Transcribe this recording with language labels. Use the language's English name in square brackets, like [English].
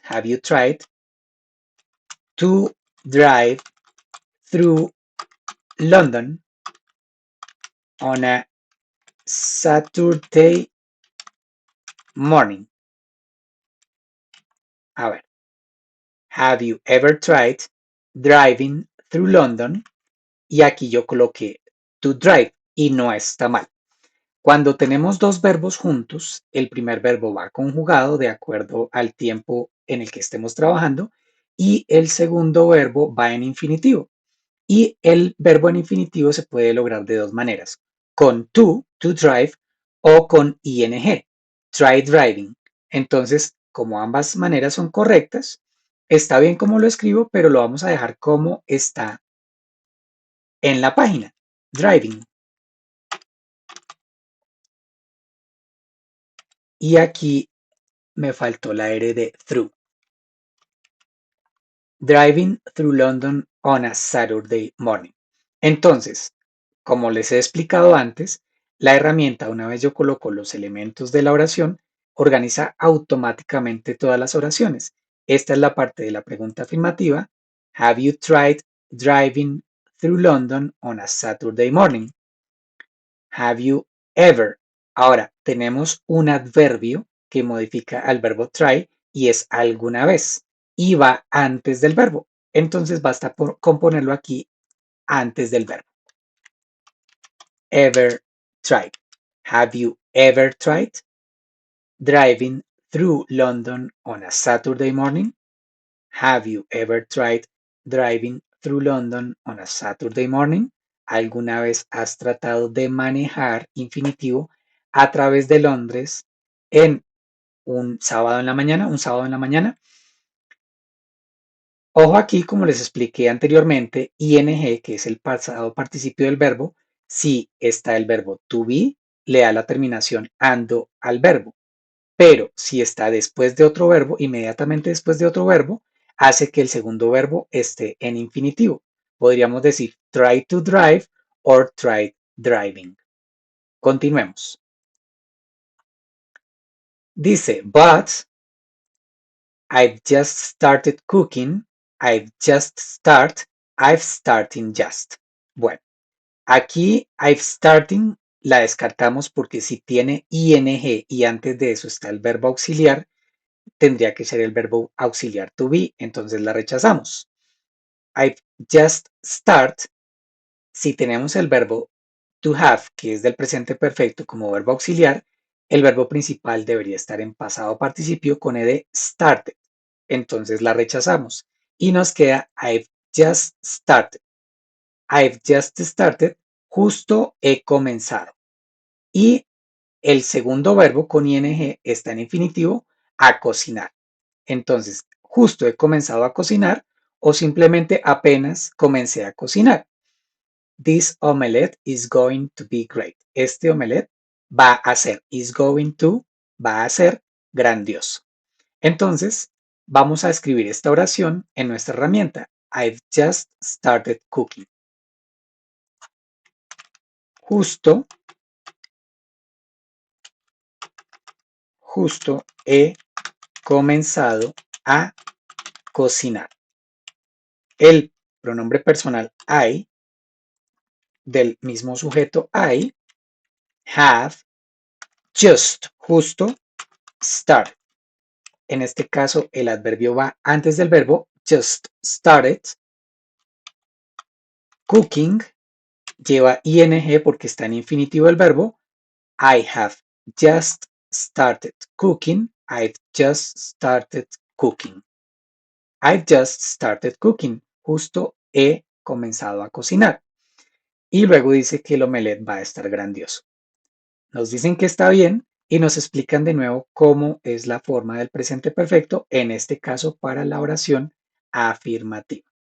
[English] Have you tried to drive through London on a Saturday morning? [Spanish] A ver. [English] Have you ever tried driving through London? [Spanish] Y aquí yo coloqué [English] to drive [Spanish] y no está mal. Cuando tenemos dos verbos juntos, el primer verbo va conjugado de acuerdo al tiempo en el que estemos trabajando y el segundo verbo va en infinitivo. Y el verbo en infinitivo se puede lograr de dos maneras, con [English] to drive, [Spanish] o con ing, [English] try driving. [Spanish] Entonces, como ambas maneras son correctas, está bien como lo escribo, pero lo vamos a dejar como está en la página, driving. Y aquí me faltó la R de through. [English] Driving through London on a Saturday morning. [Spanish] Entonces, como les he explicado antes, la herramienta, una vez yo coloco los elementos de la oración, organiza automáticamente todas las oraciones. Esta es la parte de la pregunta afirmativa. [English] Have you tried driving through London on a Saturday morning? Have you ever? [Spanish] Ahora, tenemos un adverbio que modifica al verbo try y es alguna vez y va antes del verbo. Entonces basta con ponerlo aquí antes del verbo. [English] Ever tried. Have you ever tried driving through London on a Saturday morning? Have you ever tried driving through London on a Saturday morning? [Spanish] ¿Alguna vez has tratado de manejar infinitivo a través de Londres en un sábado en la mañana? ¿Un sábado en la mañana? Ojo aquí, como les expliqué anteriormente, ing, que es el pasado participio del verbo, si está el verbo to be, le da la terminación ando al verbo. Pero si está después de otro verbo, inmediatamente después de otro verbo, hace que el segundo verbo esté en infinitivo. Podríamos decir [English] try to drive or try driving. [Spanish] Continuemos. Dice, [English] but I've just started cooking. I've just started. [Spanish] I've starting just. Bueno, aquí [English] I've starting [Spanish] la descartamos porque si tiene ing y antes de eso está el verbo auxiliar, tendría que ser el verbo auxiliar to be, entonces la rechazamos. [English] I've just start, [Spanish] si tenemos el verbo to have, que es del presente perfecto como verbo auxiliar, el verbo principal debería estar en pasado participio con ed started, entonces la rechazamos y nos queda [English] I've just started. I've just started, [Spanish] justo he comenzado. Y el segundo verbo con ing está en infinitivo, a cocinar. Entonces, justo he comenzado a cocinar o simplemente apenas comencé a cocinar. [English] This omelette is going to be great. [Spanish] Este omelette va a ser, [English] is going to, [Spanish] va a ser grandioso. Entonces, vamos a escribir esta oración en nuestra herramienta. [English] I've just started cooking. [Spanish] Justo, justo he comenzado a cocinar. El pronombre personal I del mismo sujeto [English] I have just, [Spanish] justo, start. En este caso, el adverbio va antes del verbo, [English] just started. [Spanish] Cooking lleva ing porque está en infinitivo el verbo. [English] I have just started cooking. I've just started cooking. I've just started cooking. [Spanish] Justo he comenzado a cocinar. Y luego dice que el omelette va a estar grandioso. Nos dicen que está bien y nos explican de nuevo cómo es la forma del presente perfecto, en este caso para la oración afirmativa.